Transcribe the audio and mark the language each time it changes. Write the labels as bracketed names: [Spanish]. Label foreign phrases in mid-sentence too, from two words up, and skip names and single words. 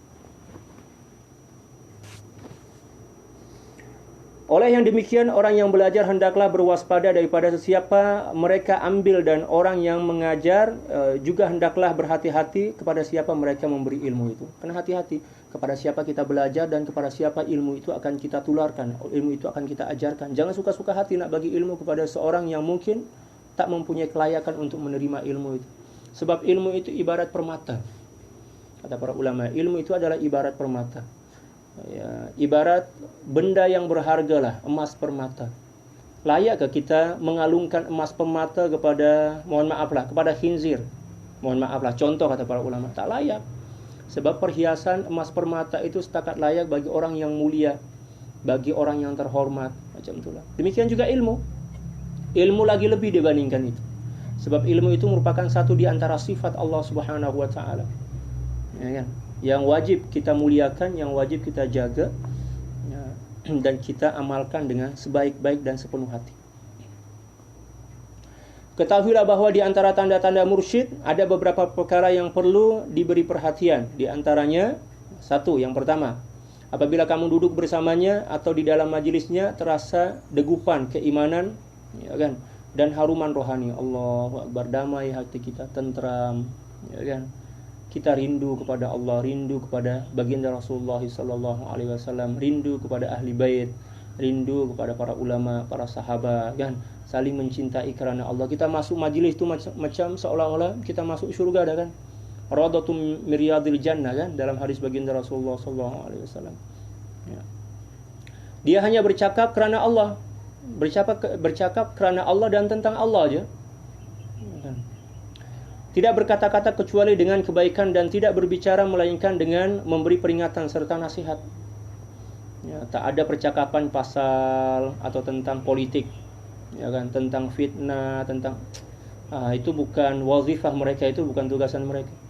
[Malay] Oleh yang demikian, orang yang belajar hendaklah berwaspada daripada sesiapa mereka ambil, dan orang yang mengajar juga hendaklah berhati-hati kepada siapa mereka memberi ilmu itu. Karena hati-hati kepada siapa kita belajar dan kepada siapa ilmu itu akan kita tularkan, ilmu itu akan kita ajarkan. Jangan suka-suka hati nak bagi ilmu kepada seorang yang mungkin tak mempunyai kelayakan untuk menerima ilmu itu. Sebab ilmu itu ibarat permata. Kata para ulama, ilmu itu adalah ibarat permata. Ya, ibarat benda yang berharga lah, emas permata. Layakkah kita mengalungkan emas permata kepada, kepada khinzir? Contoh kata para ulama, tak layak. Sebab perhiasan emas permata itu setakat layak bagi orang yang mulia, bagi orang yang terhormat, macam itulah. Demikian juga ilmu. Ilmu lagi lebih dibandingkan itu. Sebab ilmu itu merupakan satu di antara sifat Allah [Arabic] سبحانه وتعالى. [Malay] Ya kan? Yang wajib kita muliakan, yang wajib kita jaga, dan kita amalkan dengan sebaik-baik dan sepenuh hati. Ketahuilah bahwa di antara tanda-tanda mursyid ada beberapa perkara yang perlu diberi perhatian. Di antaranya, satu, yang pertama, apabila kamu duduk bersamanya atau di dalam majelisnya terasa degupan keimanan, ya kan, dan haruman rohani. [Arabic] الله أكبر, [Malay] damai hati kita, tentram, ya kan. Kita rindu kepada Allah, rindu kepada baginda Rasulullah [Arabic] صلى الله عليه وسلم, [Malay] rindu kepada ahli bait, rindu kepada para ulama, para sahabat, kan, saling mencintai kerana Allah. Kita masuk majlis itu macam seolah-olah kita masuk syurga dah, kan. [Arabic] روضة من رياض الجنة, [Malay] kan, dalam hadis baginda Rasulullah [Arabic] صلى الله عليه وسلم. [Malay] Ya. Dia hanya bercakap kerana Allah, bercakap kerana Allah dan tentang Allah aja. Tidak berkata-kata kecuali dengan kebaikan dan tidak berbicara melainkan dengan memberi peringatan serta nasihat. Ya, tak ada percakapan pasal atau tentang politik, ya kan, tentang fitnah, tentang itu bukan wazifah mereka, itu bukan tugasan mereka.